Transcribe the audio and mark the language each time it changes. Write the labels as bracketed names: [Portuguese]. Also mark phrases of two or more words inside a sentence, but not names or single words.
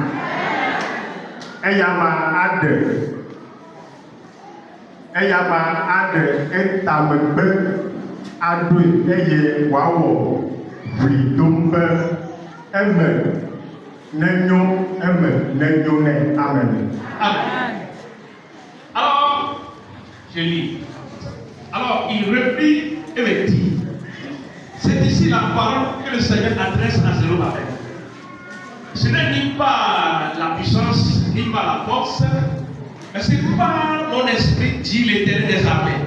[Ewe] Eyama aɖe etamegbe aɖoe eye wòawɔ ʋlitom be eme nenyo nɛ. [French] Amen. Alors, je lis. Alors, il reprit et me dit, c'est ici la parole que le Seigneur adresse à Zerubabel. Ce n'est ni par la puissance, ni par la force, mais c'est par mon esprit, dit l'Éternel des armées.